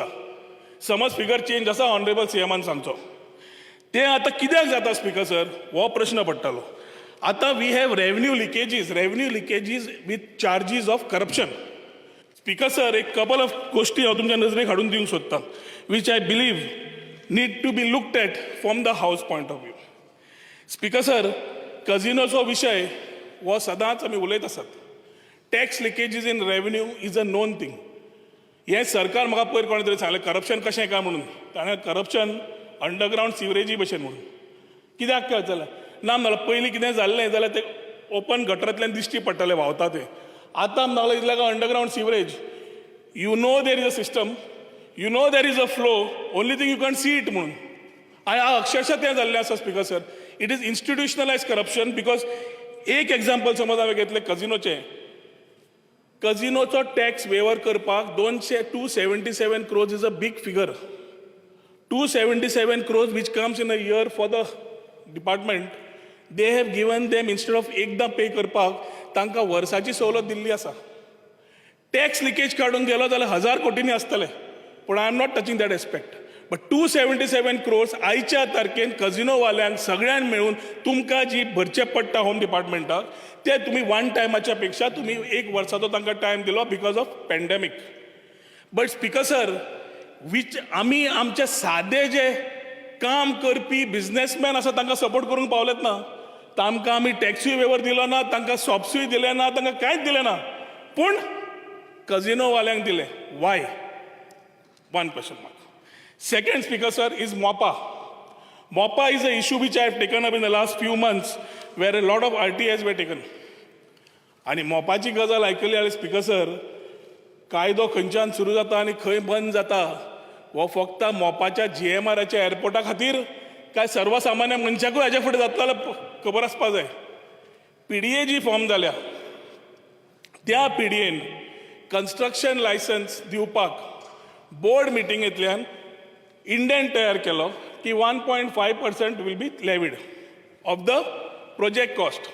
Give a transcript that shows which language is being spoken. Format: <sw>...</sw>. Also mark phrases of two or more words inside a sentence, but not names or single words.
<kok>समज</kok> <en>figure change</en> <kok>आसा</kok> <en>Honourable CM-an</en> <kok>सांगचो. तें आतां कित्याक जाता</kok> <en>Speaker sir,</en> <kok>हो प्रश्न पडटालो.</kok> <en>आतां we have revenue leakages with charges of corruption. Speaker sir,</en> <kok>एक</kok> <en>couple of</en> <kok>गोष्टी हांव तुमच्या नजरेक हाडून दिवंक सोदतां</kok> <en>which I believe need to be looked at from the House point of view. Speaker sir,</en> <kok>कझिनोचो विशय हो सदांच आमी उलयत आसात.</kok> <en>Tax leakages in revenue is a known thing.</en> <kok>हें सरकार म्हाका पयर कोणे तरी सांगलें करप्शन कशें काय म्हणून. ताणें करप्शन</kok> <en>underground sewerage</en> <kok>भशेन म्हणून. कित्याक काय जालें ना म्हणल्यार पयलीं कितें जाल्लें जाल्यार तें ओपन गटरांतल्यान दिश्टी पडटालें व्हांवता तें. आतां म्हणल्यार</kok> <en>is like underground sewerage. You know there is a system, you know there is a flow, only thing you can see it म्हणून.</en> <kok>आनी अक्षरशः तें जाल्लें आसा</kok> <en>Speaker sir. It is institutionalised corruption.</en> <kok>बिकॉज एक एग्जाम्पल समज हांवें घेतलें कझिनोचें.</kok> <en>कझिनोचो tax waiver करपाक 277 crores is a big figure. 277 crores which comes in a year for the department. They have given them instead of</en> <kok>एकदां पे करपाक तांकां वर्साची सवलत दिल्ली आसा.</kok> <en>tax leakage</en> <kok>काडून गेलो जाल्यार 1000 कोटींनी आसतले.</kok> <en>पूण I am not touching that aspect.</en> <kok>बट 277 crores आयच्या तारखेन कझिनोवाल्यांक सगळ्यांक मेळून तुमकां जी भरचें पडटा होम डिपार्टमेंटाक ते तुमी वन टायमाच्या पेक्षा तुमी एक वर्साचो तांकां टायम दिलो</kok> <en>because of pandemic.</en> <kok>बट</kok> <en>Speaker sir,</en> <kok>आमी आमचे सादे जे काम करपी बिझनेसमॅन आसा तांकां सपोर्ट करूंक पावलेत ना. तांकां आमी टॅक्सूय वेवर दिलो ना, तांकां सॉप्सूय दिले ना, तांकां कांयच दिलें ना. पूण कझिनोवाल्यांक दिले.</kok> <en>Why? One question mark. Second, Speaker sir, is MOPA. MOPA is an issue which I have taken up in the last few months where a lot of RTIs were taken.</en> <kok>आणि मोपाची गजाल आयकली जाल्यार</kok> <en>Speaker sir,</en> <kok>कायदो खंयच्यान सुरू जाता आनी खंय बंद जाता हो फक्त मोपाच्या GMRच्या एअरपोर्टा खातीर काय सर्वसामान्य मनशाकूय हाजे फुडें जातलो जाल्यार खबर आसपाक जाय. PDA जी फॉर्म जाल्या त्या PDAन</kok> <en>construction licence</en> <kok>दिवपाक बोर्ड मिटिंगेंतल्यान इंडेंट तयार केलो की 1.5%</kok> <en>will be levied of the project cost.</en>